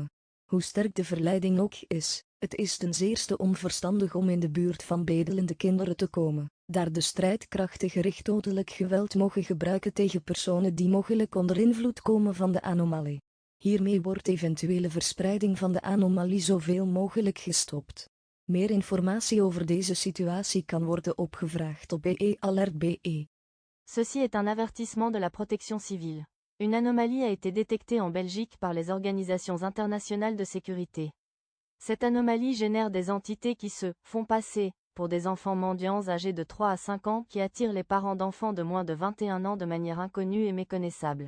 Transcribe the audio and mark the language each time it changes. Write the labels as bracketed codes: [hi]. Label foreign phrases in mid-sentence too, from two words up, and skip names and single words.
[nl] Hoe sterk de verleiding ook is, het is ten zeerste onverstandig om in de buurt van bedelende kinderen te komen, daar de strijdkrachten gericht dodelijk geweld mogen gebruiken tegen personen die mogelijk onder invloed komen van de anomalie. Hiermee wordt eventuele verspreiding van de anomalie zoveel mogelijk gestopt. Meer informatie over deze situatie kan worden opgevraagd op BE Alert BE. [fr] Ceci est un avertissement de la protection civile. Une anomalie a été détectée en Belgique par les organisations internationales de sécurité. Cette anomalie génère des entités qui se font passer pour des enfants mendiants âgés de 3 à 5 ans qui attirent les parents d'enfants de moins de 21 ans de manière inconnue et méconnaissable.